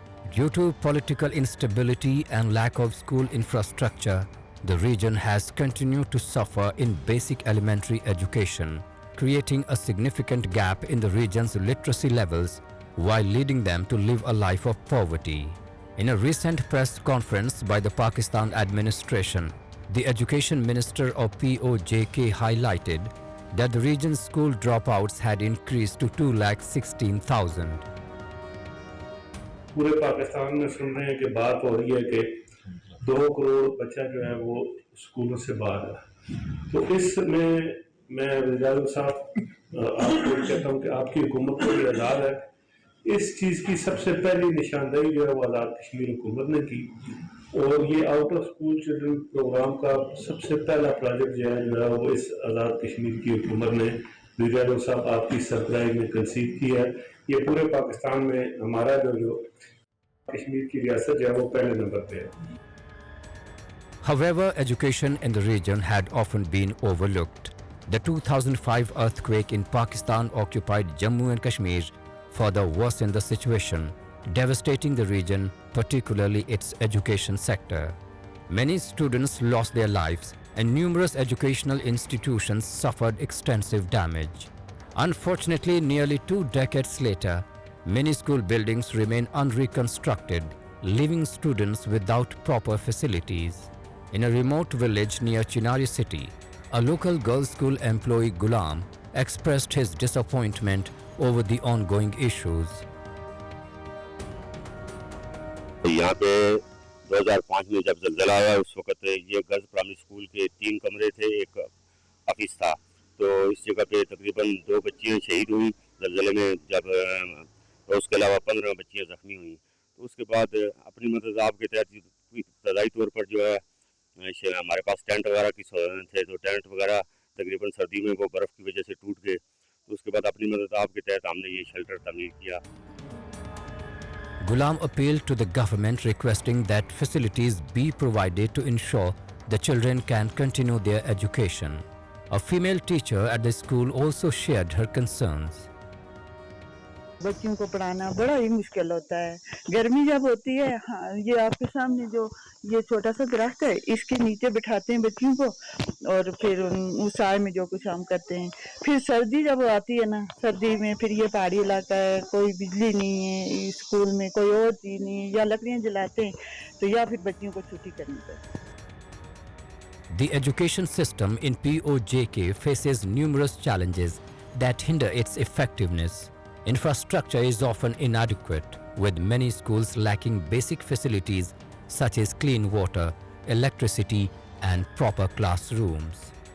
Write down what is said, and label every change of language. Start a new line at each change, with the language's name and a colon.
English: Due to political instability and lack of school infrastructure, the region has continued to suffer in basic elementary education, creating a significant gap in the region's literacy levels while leading them to live a life of poverty. In a recent press conference by the Pakistan administration, the Education Minister of PoJK highlighted that the region's school dropouts had increased to 216,000.
Hindi: पूरे पाकिस्तान में सुन रहे हैं कि बात हो रही है कि 2 करोड़ बच्चा जो है वो स्कूलों से बाहर है। तो इसमें मैं वज़ीर साहब आपको कहता हूँ कि आपकी हुकूमत को भी आज़ाद है। इस चीज़ की सबसे पहली निशानदेही जो है वो आज़ाद कश्मीर हुकूमत ने की और ये out of school children programme का सबसे पहला प्रोजेक्ट जो है वो इस आज़ाद कश्मीर की हुकूमत ने वज़ीर साहब आपकी सरबराही में कंसीव किया है। ये पूरे पाकिस्तान में हमारा जो कश्मीर की रियासत जो है वो पहले नंबर पे है।
English: However, education in the region had often been overlooked. The 2005 earthquake in Pakistan-occupied Jammu and Kashmir further worsened the situation, devastating the region, particularly its education sector. Many students lost their lives and numerous educational institutions suffered extensive damage. Unfortunately, nearly 2 decades later, Many school buildings remain unreconstructed, leaving students without proper facilities. In a remote village near Chinari city, a local girls' school employee Gulam expressed his disappointment over the ongoing issues.
Hindi: यहाँ पे 2005 में जब ज़लज़ला आया उस वक़्त ये girls primary school के 3 कमरे थे, एक ऑफिस था। तो इस जगह पे तकरीबन 2 बच्चियाँ शहीद हुई ज़लज़ले में जब और उसके अलावा 15 बच्चियाँ ज़ख्मी हुई। तो उसके बाद अपनी मदद आपके तहत इब्तदाई तौर पर जो है हमारे पास टेंट वगैरह की थे, तो टेंट वगैरह तकरीबन सर्दी में वो बर्फ़ की वजह से टूट गए। तो उसके बाद अपनी मदद आपके तहत हमने ये शेल्टर तमीर किया।
English: Gulam appealed to the government requesting that facilities be provided to ensure the children can continue their education. A female teacher at the school also shared her concerns.
Hindi: बच्चों को पढ़ाना बड़ा ही मुश्किल होता है। गर्मी जब होती है, हाँ, ये आपके सामने जो ये छोटा सा दरख्त है, इसके नीचे बिठाते हैं बच्चों को और फिर उस साय में जो कुछ हम करते हैं। फिर सर्दी जब आती है ना, सर्दी में फिर ये पहाड़ी इलाका है, कोई बिजली नहीं है, स्कूल में कोई और चीज़ नहीं है, या लकड़ियाँ जलाते हैं तो या फिर बच्चों को छुट्टी करनी पड़ती है।
English: The education system in PoJK faces numerous challenges that hinder its effectiveness. Infrastructure is often inadequate, with many schools lacking basic facilities such as clean water, electricity, and proper classrooms.